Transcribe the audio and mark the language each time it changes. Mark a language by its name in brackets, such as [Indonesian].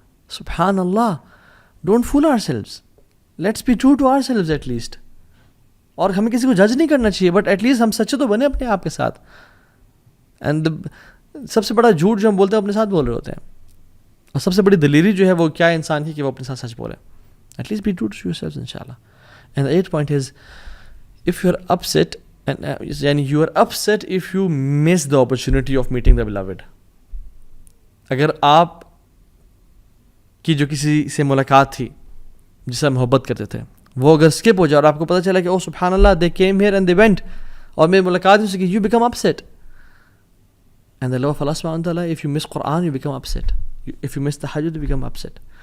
[English] سبحان اللہ, don't fool ourselves, let's be true to ourselves at least. [Urdu] اور ہمیں کسی کو جج نہیں کرنا چاہیے, [English] but at least [Urdu] ہم سچے تو بنے اپنے آپ کے ساتھ. اینڈ سب سے بڑا جھوٹ جو ہم بولتے ہیں اپنے ساتھ بول رہے ہوتے ہیں, اور سب سے بڑی دلیری جو ہے وہ کیا ہے انسان کی کہ وہ اپنے ساتھ سچ بولے. [English] At least be true to yourself انشاءاللہ. And the 8th point is if you are upset یعنی you are upset if you miss the opportunity of meeting the beloved. [Urdu] اگر آپ کی جو کسی سے ملاقات تھی جس سے محبت کرتے تھے وہ اگر اسکپ ہو جائے اور آپ کو پتہ چلا کہ او سبحان اللہ [English] they came here and they went [Urdu] اور میری ملاقات ہو سکی, [English] you become upset. And the love of Allah subhanahu wa ta'ala, if you miss Quran you become upset, if you miss tahajjud you become upset.